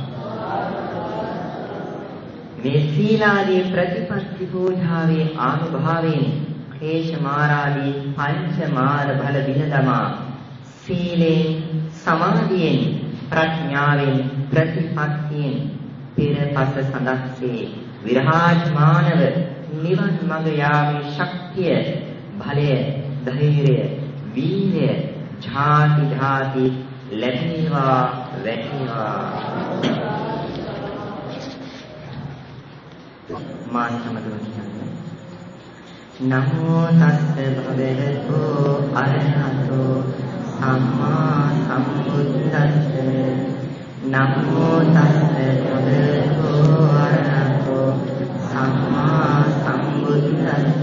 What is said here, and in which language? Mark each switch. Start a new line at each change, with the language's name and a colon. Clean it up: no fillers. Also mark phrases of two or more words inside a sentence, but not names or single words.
Sinhala: මේ සීලාදී ප්‍රතිපත්ති පූජාවේ ආනුභාවයෙන් ක්ලේශ මාරාදී පංච මාර බල විනදමා සීලෙන්, සමාධියෙන්, ප්‍රඥාවෙන්, ප්‍රතිපත්තියෙන් පෙරපස සඳක්සේ විරාජමානව නිවන් මඟ යාමේ ශක්තිය, බලය, ධෛර්යය, වීර්යය ජාති ජාති ලැබේවා, වැඩිවා.
Pali: මාන සමදවන නමෝ තස්ස භගවතු අරහතෝ සම්මා සම්බුද්දස්ස. නමෝ තස්ස භගවතු අරහතෝ සම්මා සම්බුද්දස්ස.